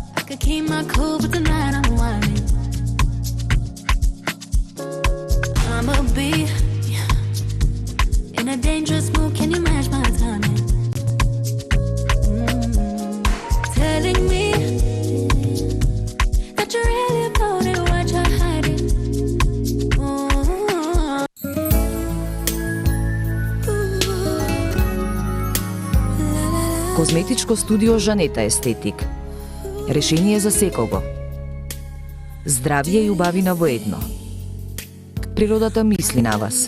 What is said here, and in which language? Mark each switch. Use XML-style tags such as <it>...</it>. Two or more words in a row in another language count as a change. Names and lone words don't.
<en>Could keep my cool, but tonight I'm whining. I'ma be in a dangerous mood. Can you match my timing? Telling me that you're really about it, what you're hiding.</en> <mk>Козметичко студио Жанета Естетик. Решение за секого. Здравје и убавина во едно. Природата мисли на вас.</mk>